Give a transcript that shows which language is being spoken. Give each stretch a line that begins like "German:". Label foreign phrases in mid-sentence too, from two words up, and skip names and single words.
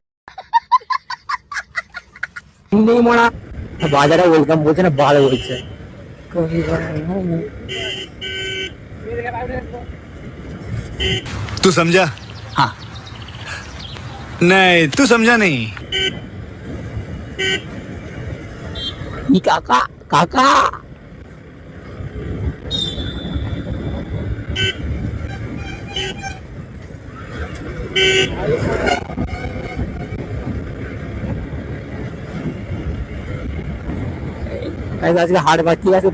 Bangla: নেই মারা, বাজারে ওয়েলকাম বলছে না, ভালো বলছে।
Hindi: तू समझा? हाँ। नहीं, तू समझा नहीं।
Bangla: কাকা কাকা, আজকে হাট বার, ঠিক আছে।